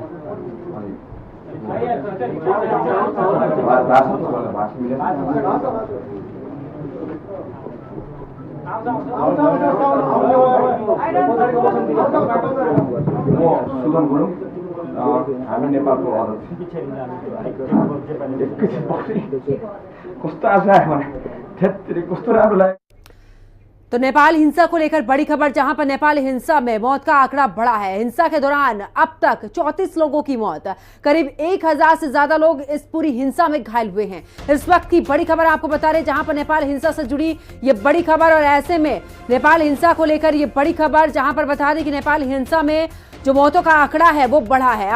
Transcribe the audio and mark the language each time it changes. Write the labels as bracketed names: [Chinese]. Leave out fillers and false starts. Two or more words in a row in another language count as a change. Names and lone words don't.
[Nepali] सुगम गुरुङ, हामी नेपालको कस्तो आशा आयो भने कस्तो राम्रो लाग्यो। [Hindi] तो नेपाल हिंसा को लेकर बड़ी खबर, जहां पर नेपाल हिंसा में मौत का आंकड़ा बढ़ा है। हिंसा के दौरान अब तक 34 लोगों की मौत, करीब 1000 से ज्यादा लोग इस पूरी हिंसा में घायल हुए हैं। इस वक्त की बड़ी खबर आपको बता रहे, जहां पर नेपाल हिंसा से जुड़ी ये बड़ी खबर और ऐसे में नेपाल हिंसा को लेकर ये बड़ी खबर, जहां पर बता दें कि नेपाल हिंसा में जो मौतों का आंकड़ा है वो बढ़ा है।